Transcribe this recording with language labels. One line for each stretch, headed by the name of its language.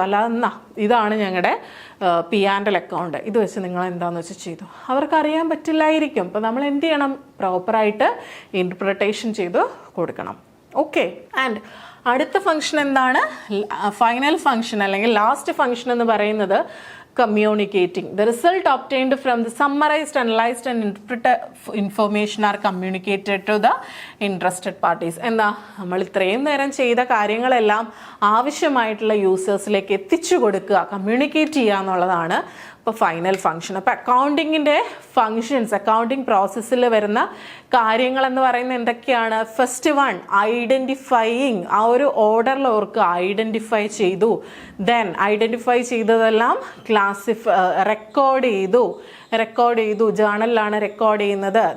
Malayalam: അല്ലാതെ ഇതാണ് ഞങ്ങളുടെ P&L അക്കൗണ്ട്, ഇത് വെച്ച് നിങ്ങൾ എന്താണെന്ന് വെച്ചാൽ ചെയ്തു, അവർക്ക് അറിയാൻ പറ്റില്ലായിരിക്കും. അപ്പോൾ നമ്മൾ എന്ത് ചെയ്യണം? പ്രോപ്പറായിട്ട് ഇൻ്റർപ്രിട്ടേഷൻ ചെയ്ത് കൊടുക്കണം. ഓക്കെ. ആൻഡ് അടുത്ത ഫംഗ്ഷൻ എന്താണ്? ഫൈനൽ ഫംഗ്ഷൻ അല്ലെങ്കിൽ ലാസ്റ്റ് ഫംഗ്ഷൻ എന്ന് പറയുന്നത് communicating.
English: The result obtained from the summarized, analyzed and interpreted information are communicated to the interested parties.
Malayalam: എന്താ, നമ്മൾ ഇത്രയും നേരം ചെയ്ത കാര്യങ്ങളെല്ലാം ആവശ്യമായിട്ടുള്ള യൂസേഴ്സിലേക്ക് എത്തിച്ചു കൊടുക്കുക, കമ്മ്യൂണിക്കേറ്റ് ചെയ്യുക എന്നുള്ളതാണ് ഇപ്പോൾ ഫൈനൽ ഫംഗ്ഷൻ. അപ്പോൾ അക്കൗണ്ടിങ്ങിൻ്റെ ഫങ്ഷൻസ്, അക്കൗണ്ടിങ് പ്രോസസ്സിൽ വരുന്ന കാര്യങ്ങൾ എന്ന് പറയുന്നത് എന്തൊക്കെയാണ്? First one, identifying. ആ ഒരു ഓർഡറിൽ ഓർക്ക് ഐഡൻറ്റിഫൈ ചെയ്തു, ദെൻ ഐഡൻറ്റിഫൈ ചെയ്തതെല്ലാം റെക്കോർഡ് ചെയ്തു, ജേണലിലാണ് റെക്കോർഡ് ചെയ്യുന്നത്.